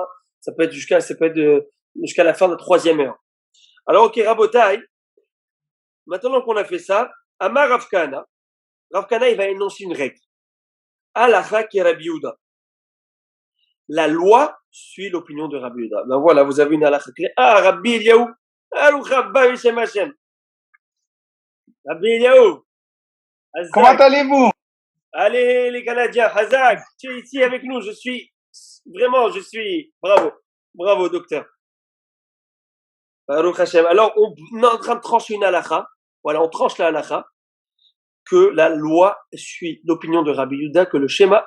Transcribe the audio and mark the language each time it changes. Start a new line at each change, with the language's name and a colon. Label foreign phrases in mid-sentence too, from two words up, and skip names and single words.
French: Ça peut être jusqu'à la fin de la 3e heure. Alors, ok, Rabotai. Maintenant qu'on a fait ça,
Hebrew: אמר רב כהנא,
French: il va énoncer une règle.
Hebrew: הלכה כרבי יהודה.
French: La loi suit l'opinion de Rabbi Yehuda. Ben voilà, vous avez une halacha claire. Ah, Rabbi Eliyahu. Alouch Rabba Yishem Hashem. Rabbi Eliyahu. Comment allez-vous? Allez, les Canadiens. Hazak, tu es ici avec nous. Je suis, bravo. Bravo, docteur.
Hebrew: ברוך השם.
French: Alors, on est en train de trancher une halacha. Voilà, on tranche la halacha. Que la loi suit l'opinion de Rabbi Yehuda, que le schéma.